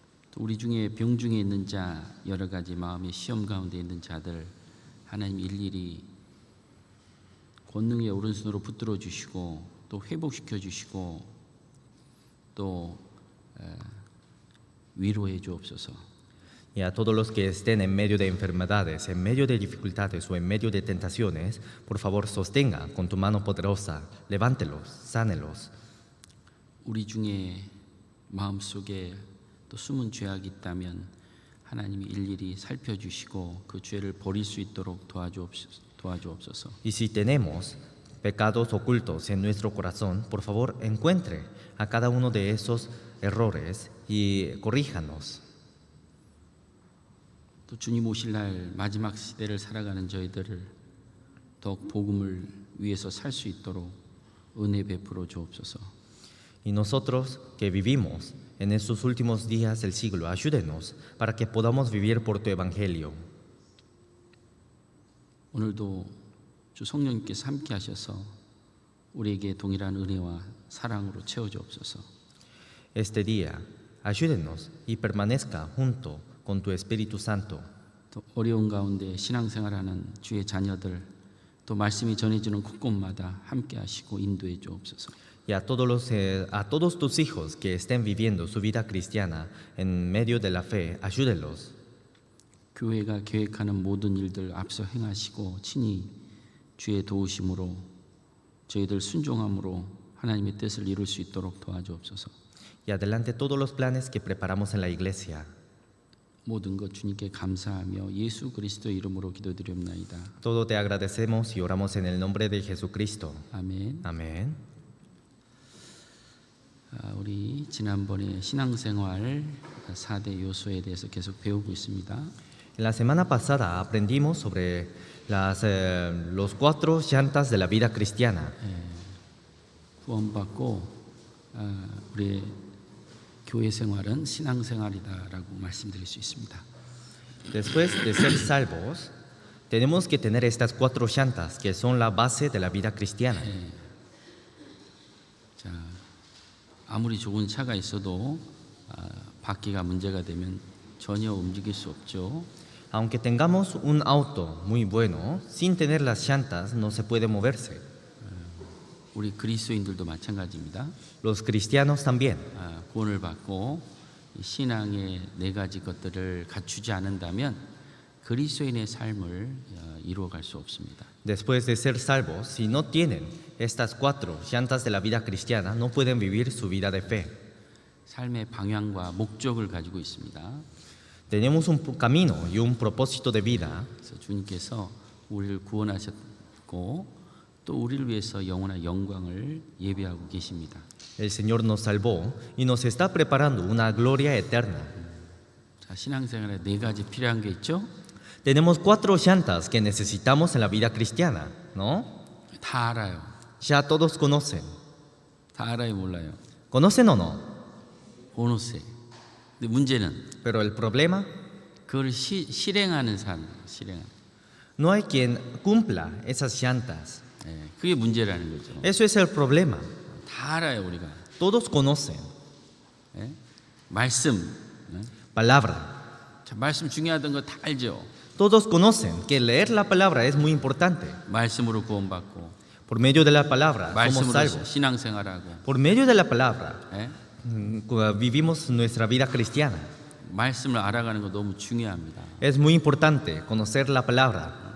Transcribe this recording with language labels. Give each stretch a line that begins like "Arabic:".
Korean: 또 우리 중에 병중에 있는 자, 여러 가지 마음의 시험 가운데 있는 자들 하나님 일일이 권능의 오른손으로 붙들어 주시고 또 회복시켜 주시고 또 위로해 주옵소서.
Spanish: Y a todos los que estén en medio de enfermedades, en medio de dificultades o en medio de tentaciones, por favor sostenga con tu mano poderosa, levántelos, sánelos.
Korean: 우리 중에 마음속에 또 숨은 죄악이 있다면 하나님이 일일이 살펴주시고 그 죄를 버릴 수 있도록 도와주옵소서.
Spanish: Y si tenemos pecados ocultos en nuestro corazón, por favor encuentre a cada uno de esos errores y corríjanos.
Korean: 또 주님 오실 날 마지막 시대를 살아가는 저희들을 더욱 복음을 위해서 살 수 있도록 은혜 베풀어 주옵소서.
Spanish: Y nosotros que vivimos en estos últimos días del siglo, ayúdenos para que podamos vivir por tu evangelio.
Korean: 오늘도 주 성령님께서 함께 하셔서 우리에게 동일한 은혜와 사랑으로 채워 주옵소서.
Spanish: Este día, ayúdenos y permanezca junto con tu Espíritu Santo.
Korean: 또 어려운 가운데 신앙생활하는 주의 자녀들 또 말씀이 전해지는 곳곳마다 함께 하시고 인도해 주옵소서.
Spanish: Y a todos tus hijos que estén viviendo su vida cristiana en medio de la fe, ayúdelos.
Korean: 교회가 계획하는 모든 일들 앞서 행하시고 친히 주의 도우심으로 저희들 순종함으로 하나님의 뜻을 이룰 수 있도록 도와주옵소서.
Spanish: Y adelante todos los planes que preparamos en la iglesia.
Korean: 모든 것 주님께 감사하며 예수 그리스도의 이름으로 기도드리옵나이다.
Spanish: Todo te agradecemos y oramos en el nombre de Jesucristo.
Korean: 아멘.
Spanish: Amén.
Korean: 우리 지난번에 신앙생활 4대 요소에 대해서 계속 배우고 있습니다.
Spanish: En la semana pasada aprendimos sobre los 4 llantas de la vida cristiana.
Korean: 구원받고 우리의 교회 생활은 신앙생활이다라고 말씀드릴 수 있습니다.
Spanish: Después de ser salvos, tenemos que tener estas 4 llantas que son la base de la vida cristiana.
Korean: 자, 아무리 좋은 차가 있어도 바퀴가 문제가 되면 전혀 움직일 수 없죠.
Spanish: Aunque tengamos un auto muy bueno, sin tener las llantas no se puede moverse.
Korean: 우리 그리스도인들도 마찬가지입니다.
Spanish: Los cristianos también.
Korean: 구원을 받고 신앙의 4가지 것들을 갖추지 않는다면 그리스도인의 삶을 이루어갈 수 없습니다.
Spanish: Después de ser salvos, si no tienen estas 4 llantas de la vida cristiana, no pueden vivir su vida de fe.
Korean: 삶의 방향과 목적을 가지고 있습니다.
Spanish: Tenemos un camino y un propósito de vida.
Korean: 그래서 주님께서 우리를 구원하셨고 또 우리를 위해서 영원한 영광을 예비하고 계십니다.
Spanish: El Señor nos salvó y nos está preparando una gloria eterna.
Korean: 자, 신앙생활에 4가지 필요한 게 있죠?
Spanish: Tenemos 4 llantas que necesitamos en la vida cristiana, ¿no?
Korean: 다 알아요.
Spanish: Ya todos conocen.
Korean: 다 알아요, 몰라요?
Spanish: ¿Conocen o no?
Korean: 보너스. 근데 문제는
Spanish: Pero el problema,
Korean: 그걸 실행하는 사람, 실행하는.
Spanish: no hay quien cumpla esas llantas.
Korean: 그게 문제라는 거죠.
Spanish: Eso es el problema.
Korean: 다 알아요, 우리가.
Spanish: Todos conocen.
Korean: 말씀.
Spanish: Palabra.
Korean: 자, 말씀 중요하던 거 다 알죠.
Spanish: Todos conocen que leer la palabra es muy importante.
Korean: 말씀으로 구원받고
Spanish: Por medio de la palabra somos salvos.
Korean: 신앙생활하고
Spanish: Por medio de la palabra
Korean: 예?
Spanish: vivimos nuestra vida cristiana.
Korean: 말씀을 알아가는 거 너무 중요합니다.
Spanish: Es muy importante conocer la palabra.